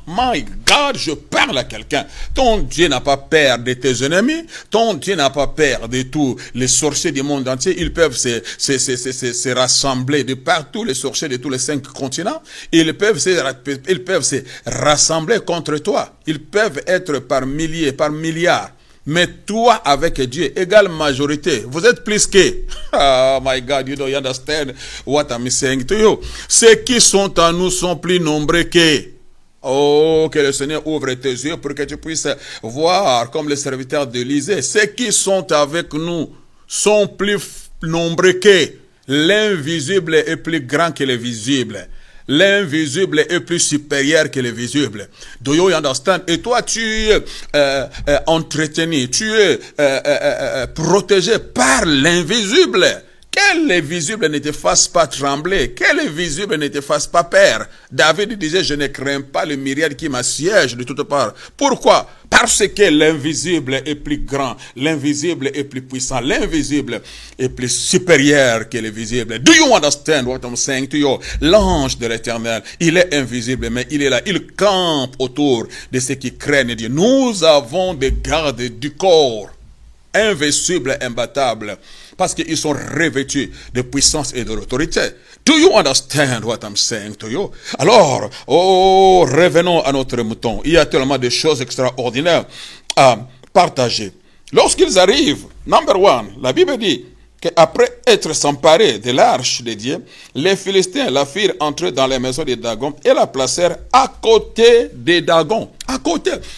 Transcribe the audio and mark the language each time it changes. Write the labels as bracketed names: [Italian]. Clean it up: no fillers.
[English] My God, [French] je parle à quelqu'un. Ton Dieu n'a pas peur de tes ennemis, ton Dieu n'a pas peur de tous les sorciers du monde entier. Ils peuvent se rassembler de partout, les sorciers de tous les 5 continents. Ils peuvent se rassembler contre toi. Ils peuvent être par milliers, par milliards. Mais toi, avec Dieu, égale majorité. Vous êtes plus que. [English] Oh my God, you don't understand what I'm saying to you. [French] Ceux qui sont en nous sont plus nombreux que. Oh, que le Seigneur ouvre tes yeux pour que tu puisses voir comme les serviteurs d'Élysée. Ceux qui sont avec nous sont plus nombreux que. L'invisible est plus grand que le visible. L'invisible est plus supérieur que le visible. [English] Do you understand? [French] Et toi, tu es entretenu, tu es protégé par l'invisible. Que le visible ne te fasse pas trembler, que le visible ne te fasse pas peur. David disait, je ne crains pas le myriade qui m'assiège de toutes parts. Pourquoi? Parce que l'invisible est plus grand, l'invisible est plus puissant, l'invisible est plus supérieur que le visible. [English] Do you understand what I'm saying to you? [French] L'ange de l'Éternel, il est invisible, mais il est là, il campe autour de ceux qui craignent Dieu. Nous avons des gardes du corps, invincibles, imbattables, parce qu'ils sont revêtus de puissance et de l'autorité. [English] Do you understand what I'm saying to you? [French] Alors, revenons à notre mouton. Il y a tellement de choses extraordinaires à partager. Lorsqu'ils arrivent, [English] number one, [French] la Bible dit qu'après être s'emparés de l'arche de Dieu, les Philistins la firent entrer dans les maisons de Dagon et la placèrent à côté de Dagon. À côté.